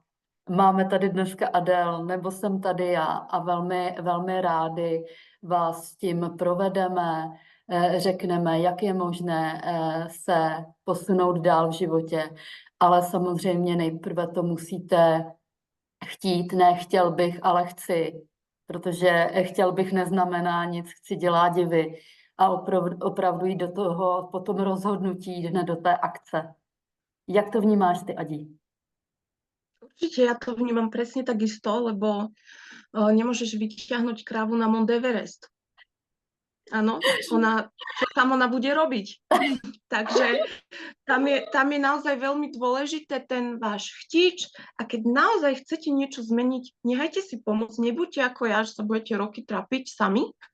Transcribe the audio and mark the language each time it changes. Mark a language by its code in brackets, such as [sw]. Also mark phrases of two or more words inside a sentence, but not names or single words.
[cs] Máme tady dneska Adel, nebo jsem tady já a velmi, velmi rádi vás s tím provedeme, řekneme, jak je možné se posunout dál v životě, ale samozřejmě nejprve to musíte chtít, ne chtěl bych, ale chci, protože chtěl bych neznamená nic, chci dělat divy a opravdu jít do toho, po tom rozhodnutí, hned do té akce. Jak to vnímáš ty, Adi? [sk] Určite ja to vnímam presne takisto, lebo nemôžeš vyťahnuť krávu na Mount Everest. Áno, čo tam ona bude robiť. Takže tam je naozaj veľmi dôležité ten váš chtič a keď naozaj chcete niečo zmeniť, nechajte si pomôcť, nebuďte ako ja, že sa budete roky trapiť sami.